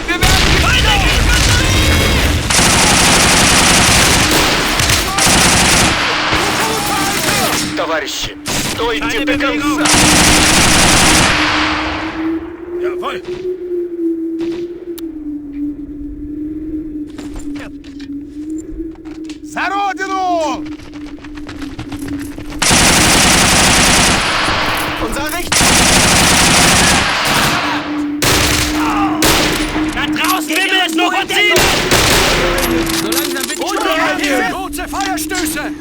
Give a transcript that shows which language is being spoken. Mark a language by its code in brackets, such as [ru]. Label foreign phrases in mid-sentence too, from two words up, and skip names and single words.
[de] Wir werden weitergehen! [ru] Товарищи, стойте до конца! Jawohl! За Родину! [de] Unser Recht! Da draußen will es noch verziehen! So langsam bin ich hier! Kurze Feuerstöße!